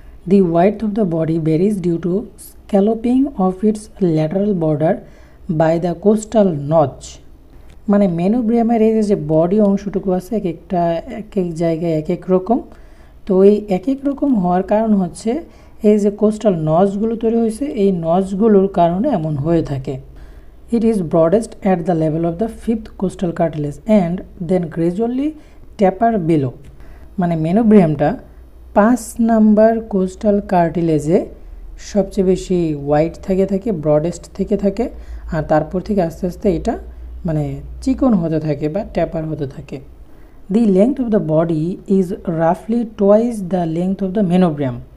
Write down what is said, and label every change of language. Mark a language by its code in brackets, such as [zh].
[en] The width of the body varies due to scalloping of its lateral border by the costal notch. [bn] মানে মেনোব্রিয়ামের এই যে body অংশটুকু আছে, এক এক জায়গায় এক এক রকম। তো এই এক এক রকম হওয়ার কারণ হচ্ছে এই যে কোস্টাল নচগুলো তৈরি হয়েছে, এই নচগুলোর কারণে এমন হয়ে থাকে। [en] It is broadest at the level of the 5th costal cartilage and then gradually taper below. [bn] মানে মেনোব্রিয়ামটা 5 নাম্বার কোস্টাল কার্টিলেজে সবচেয়ে বেশি ওয়াইড থাকে, ব্রডেস্ট থাকে, আর তারপর থেকে আস্তে আস্তে এটা মানে চিকন হতে থাকে বা ট্যাপার হতে থাকে। [en] The length of the body is রাফলি twice the length of the মেনোব্রিয়াম।